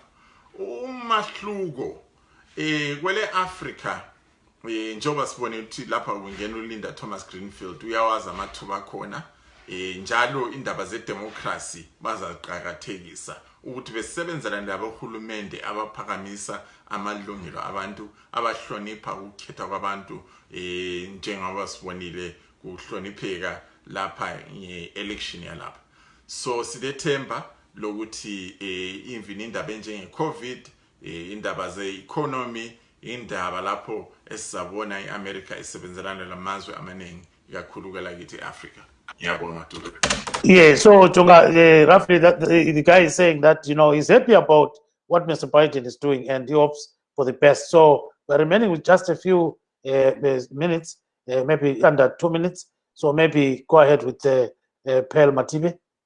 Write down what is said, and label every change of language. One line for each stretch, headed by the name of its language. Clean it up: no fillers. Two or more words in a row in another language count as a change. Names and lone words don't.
North Ndebele: Umahluko kwele Africa njengoba sibone ukuthi lapha kungena uLinda Thomas Greenfield uyawazi amathuba khona njalo indaba zedemocracy bazaqhakathekisa ukuthi besebenzela nabohulumende abaphakamisa amalungelo abantu abahlonipha ukukhetha kwabantu njengoba sibonile kuhlonipheka lapha election yalapha. So sidethemba lokuthi imvini indaba enjenge-COVID, indaba ze-economy, indaba lapho esizabona i-America isebenzelana lamazwe amaningi ikakhulu kwelakithi e-Africa.
English: Yeah, so Jonga, roughly the guy is saying that, you know, he's happy about what Mr. Biden is doing and he hopes for the best. So we're remaining with just a few minutes, maybe under 2 minutes. So maybe go ahead with Pearl Matibe.